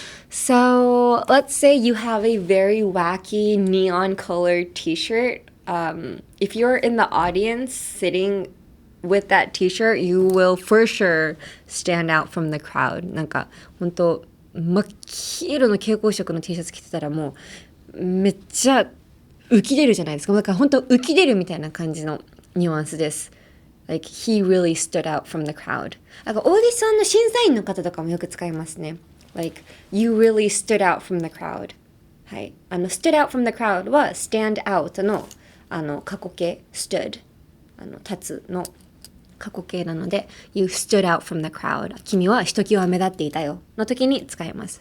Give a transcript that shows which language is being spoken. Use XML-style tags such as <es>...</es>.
<en>So let's say you have a very wacky neon colored t-shirt. If you're in the audience sitting with that t-shirt, you will for sure stand out from the crowd.</en> <ja>なんか本当真っ黄色の蛍光色の T シャツ着てたらもうめっちゃ浮き出るじゃないですか。だから本当浮き出るみたいな感じのニュアンスです。</ja> <en>Like he really stood out from the crowd.</en> <ja>なんかオーディションの審査員の方とかもよく使いますね。</ja> <en>Like you really stood out from the crowd.</en> <ja>はい。</ja> <en>stood out from the crowd</en> <ja>は</ja> <en>stand out</en> <ja>の過去形</ja> <en>stood</en> <ja>立つの過去形なので</ja> <en>You stood out from the crowd.</en> <ja>君はひときわ目立っていたよの時に使います。</ja>